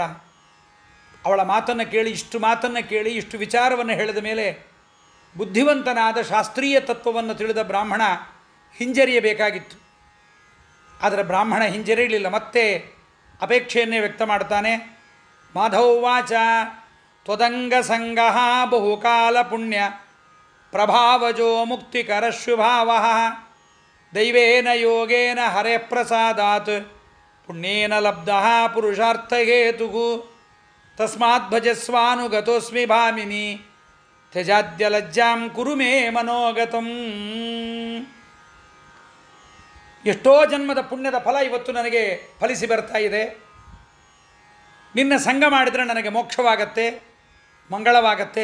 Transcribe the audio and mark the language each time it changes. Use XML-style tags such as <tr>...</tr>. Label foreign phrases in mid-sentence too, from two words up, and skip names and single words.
<kn>ಅವಳ ಮಾತನ್ನು ಕೇಳಿ, ಇಷ್ಟು ವಿಚಾರವನ್ನು ಹೇಳಿದ ಮೇಲೆ ಬುದ್ಧಿವಂತನಾದ ಶಾಸ್ತ್ರೀಯ ತತ್ವವನ್ನು ತಿಳಿದ ಬ್ರಾಹ್ಮಣ ಹಿಂಜರಿಯಬೇಕಾಗಿತ್ತು. ಆದರೆ ಬ್ರಾಹ್ಮಣ ಹಿಂಜರಿಯಲಿಲ್ಲ, ಮತ್ತೆ ಅಪೇಕ್ಷೆಯನ್ನೇ ವ್ಯಕ್ತ ಮಾಡ್ತಾನೆ.</kn> <sa>ಮಾಧವವಾಚ ತ್ವದಂಗ ಸಂಗ ಬಹುಕಾಲ ಪುಣ್ಯ ಪ್ರಭಾವಜೋ ಮುಕ್ತಿಕರ ಶುಭಾವ ದೈವೇನ ಯೋಗೇನ ಹರೇ ಪ್ರಸಾದಾತ್ ಪುಣ್ಯೇನ ಲಬ್ಧ ಪುರುಷಾರ್ಥಹೇತು ತಸ್ಮಾತ್ ಭಜಸ್ವಾನುಗತೋಸ್ಮಿ ಭಾಮಿನಿ ತ್ಯಜಾದ್ಯ ಲಜ್ಜಾಂ ಕುರು ಮೇ ಮನೋಗತಂ.</sa> <kn>ಎಷ್ಟೋ ಜನ್ಮದ ಪುಣ್ಯದ ಫಲ ಇವತ್ತು ನನಗೆ ಫಲಿಸಿ ಬರ್ತಾ ಇದೆ. ನಿನ್ನ ಸಂಘ ಮಾಡಿದರೆ ನನಗೆ ಮೋಕ್ಷವಾಗತ್ತೆ, ಮಂಗಳವಾಗತ್ತೆ.</kn>